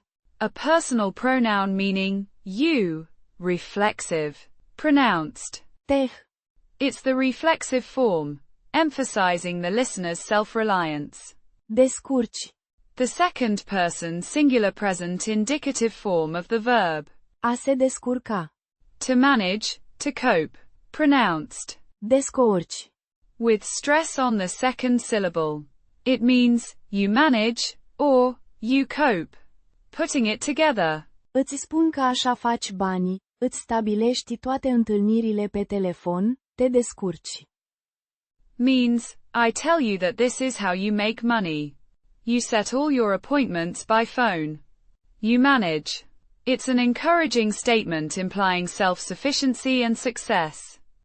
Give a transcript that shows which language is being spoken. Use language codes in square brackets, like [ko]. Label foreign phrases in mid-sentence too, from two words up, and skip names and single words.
[en] A personal pronoun meaning you, reflexive. Pronounced. [ro] Teh. [en] It's the reflexive form, emphasizing the listener's self-reliance. [ro] Descurci. [en] The second person singular present indicative form of the verb. [ro] A se descurca. [en] To manage, to cope. Pronounced [ro] Descurci. [en] with stress on the second syllable. It means you manage or you cope. Putting it together. [ro] Îți spun că așa faci bani, îți stabilești toate întâlnirile pe telefon, te descurci. [en] Means I tell you that this is how you make money. You set all your appointments by phone. You manage. It's an encouraging statement implying self-sufficiency and success.